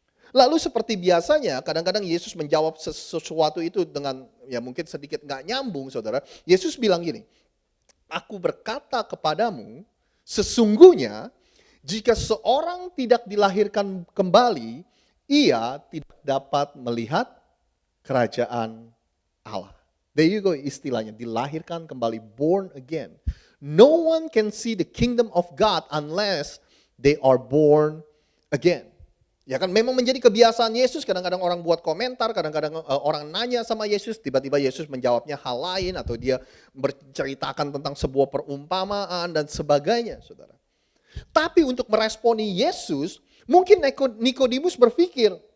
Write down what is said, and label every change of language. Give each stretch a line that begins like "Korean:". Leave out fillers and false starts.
Indonesian: Lalu seperti biasanya, kadang-kadang Yesus menjawab sesuatu itu dengan ya mungkin sedikit nggak nyambung, saudara. Yesus bilang gini, "Aku berkata kepadamu, sesungguhnya jika seorang tidak dilahirkan kembali, ia tidak dapat melihat kerajaan Allah."
English: There you go
Indonesian: istilahnya, dilahirkan kembali,
English: born again. No one can see the kingdom of God unless they are born again.
Indonesian: Ya kan, memang menjadi kebiasaan Yesus, kadang-kadang orang buat komentar, kadang-kadang orang nanya sama Yesus, tiba-tiba Yesus menjawabnya hal lain, atau dia berceritakan tentang sebuah perumpamaan dan sebagainya, saudara. Tapi untuk meresponi Yesus, mungkin Nikodemus berpikir,